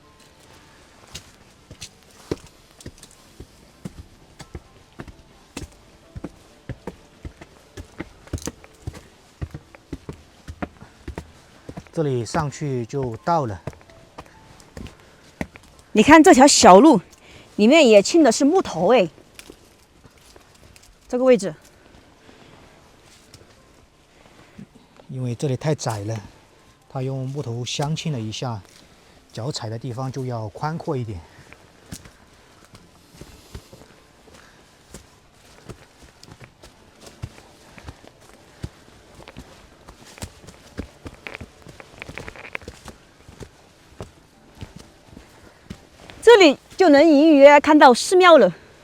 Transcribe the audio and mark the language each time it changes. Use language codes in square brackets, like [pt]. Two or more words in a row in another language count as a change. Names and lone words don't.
[zh] 這裡上去就到了。你看這條小路，裡面也砌的是木頭哎。這個位置，因為這裡太窄了，他用木頭鑲嵌了一下，腳踩的地方就要寬闊一點。這裡就能隱約看到寺廟了。